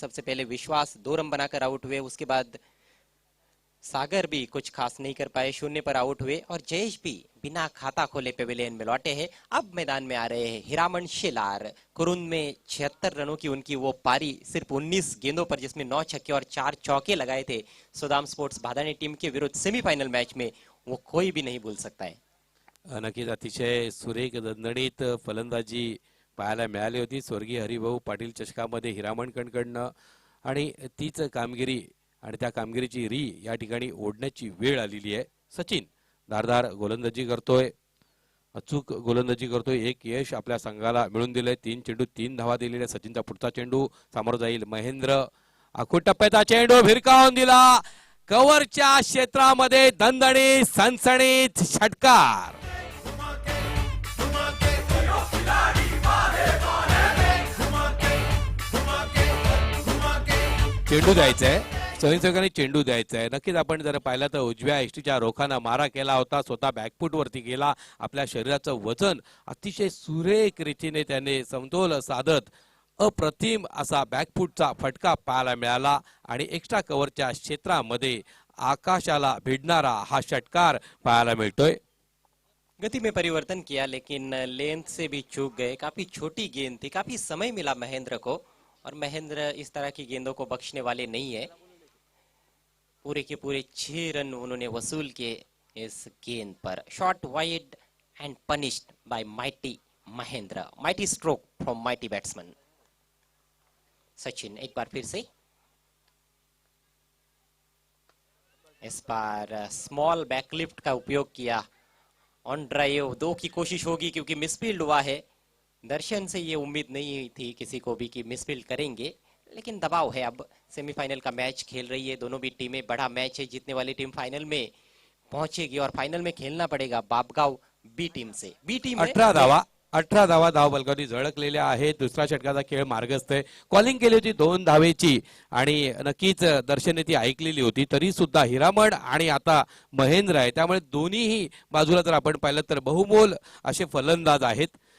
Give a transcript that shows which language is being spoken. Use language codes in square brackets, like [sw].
[hi] सबसे पहले विश्वास 2 रन बनाकर आउट हुए, उसके बाद सागर भी कुछ खास नहीं कर पाए, 0 पर आउट हुए और जयेश भी बिना खाता खोले पेविलियन में लौटे हैं। अब मैदान में आ रहे हैं हिरामन शेलार। कुरुंद में 76 रनों की उनकी वो पारी, सिर्फ 19 गेंदों पर, जिसमें 9 छक्के और 4 चौके लगाए थे सुदाम स्पोर्ट्स भादानी टीम के विरुद्ध सेमीफाइनल मैच में, वो कोई भी नहीं भूल सकता है। [mr] नक्कीच अतिशय सुरेख दणदणीत फलंदाजी पाहायला मिळाली होती स्वर्गीय हरिभाऊ पाटील चषकामध्ये हिरामणकडनं, आणि तीच कामगिरी आणि त्या कामगिरीची री या ठिकाणी ओढण्याची वेळ आलेली आहे। सचिन धारदार गोलंदाजी करतोय, अचूक गोलंदाजी करतोय, एक यश आपल्या संघाला मिळून दिलंय। 3 चेंडू 3 धावा दिलेल्या सचिनचा पुढचा चेंडू समोर जाईल महेंद्र, आखूड टप्प्याचा चेंडू भिरकावून दिला, कव्हरच्या क्षेत्रामध्ये दणदणी सनसणीत षटकार। चेंडू द्यायचंय स्वयंसेवकांनी चेंडू द्यायचा आहे. नक्कीच आपण जर पाहिलं तर उजव्या एष्टीच्या रोखानं मारा केला होता, स्वतः बॅकफूट वरती गेला, आपल्या शरीराचं वजन अतिशय सुरेख रीतीने त्याने समतोल साधत अप्रतिम असा बॅकफूटचा फटका पाहायला मिळाला आणि एक्स्ट्रा कव्हरच्या क्षेत्रामध्ये आकाशाला भिडणारा हा षटकार पाहायला मिळतोय. [hi] गति में परिवर्तन किया लेकिन लेंथ से भी चूक गए। काफी छोटी गेंद थी, काफी समय मिला महेंद्र को, और महेंद्र इस तरह की गेंदों को बख्शने वाले नहीं है। पूरे के पूरे 6 रन उन्होंने वसूल किए इस गेंद पर। [en] Shot wide and punished by mighty Mahendra. Mighty stroke from mighty batsman Sachin. [hi] एक बार फिर से इस बार स्मॉल बैकलिफ्ट का उपयोग किया। ऑन ड्राइव 2 की कोशिश होगी क्योंकि मिसफील्ड हुआ है। दर्शन से ये उम्मीद नहीं थी किसी को भी कि मिसफील्ड करेंगे, लेकिन दबाव है। अब सेमीफाइनल का मैच खेल रही है दोनों भी टीमें। बड़ा मैच है, जीतने वाली टीम फाइनल में पहुंचेगी और फाइनल में खेलना पड़ेगा बापगाव बी टीम से। बी टीम [mr] 18 धावा धावफलकावरती झळकलेल्या आहेत. दुसरा षटकाचा खेळ मार्गस्थ आहे. कॉलिंग केली होती 2 धावेची आणि नक्कीच दर्शने ती ऐकलेली होती, तरी सुद्धा हिरामण आणि आता महेंद्र आहे, त्यामुळे दोन्हीही बाजूला जर आपण पाहिलं तर बहुमोल असे फलंदाज आहेत.